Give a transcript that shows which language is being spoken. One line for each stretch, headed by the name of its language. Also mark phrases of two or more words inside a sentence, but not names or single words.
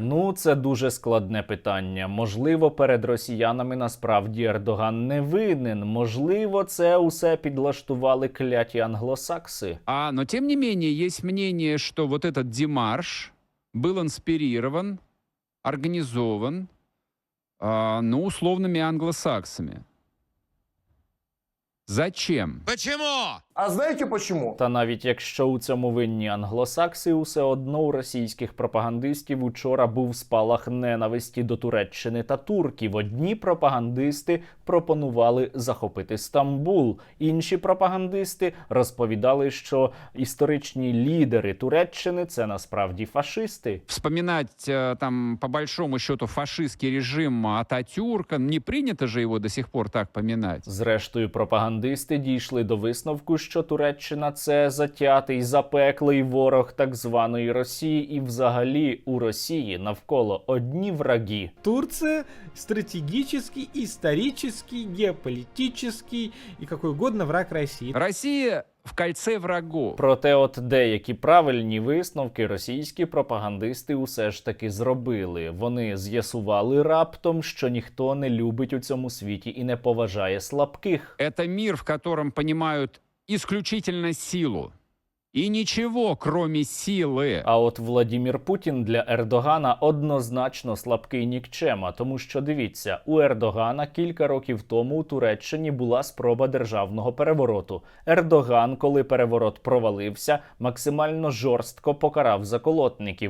Ukrainian: Ну, це дуже складне питання. Можливо, перед росіянами насправді Ердоган не винен. Можливо, це усе підлаштували кляті англосакси.
Russian: Но тем не менее, есть мнение, что вот этот демарш был инспирирован, организован, условными англосаксами. Зачем? А знаете почему?
Ukrainian: Та навіть якщо у цьому винні англосакси, усе одно у російських пропагандистів учора був спалах ненависті до Туреччини та турків. Одні пропагандисти пропонували захопити Стамбул. Інші пропагандисти розповідали, що історичні лідери Туреччини – це насправді фашисти.
Russian: Вспоминать там по большому счету фашистский режим Ататюрка, не принято же его до сих пор так поминать.
Ukrainian: Зрештою, пропагандисти дійшли до висновку, що Туреччина – це затятий, запеклий ворог так званої Росії, і взагалі у Росії навколо одні враги.
Russian: Турция стратегический, исторический, геополитический и какой угодно враг России. Россия в кольце врагов.
Ukrainian: Проте от деякі правильні висновки російські пропагандисти усе ж таки зробили. Вони з'ясували раптом, що ніхто не любить у цьому світі і не поважає слабких.
Russian: Это мир, в котором понимают исключительно силу.
Ukrainian: І нічого, кроме сили. А от Владімір Путін для Ердогана однозначно слабкий нікчема, тому що, дивіться, у Ердогана кілька років тому у Туреччині була спроба державного перевороту. Ердоган, коли переворот провалився, максимально жорстко покарав заколотників.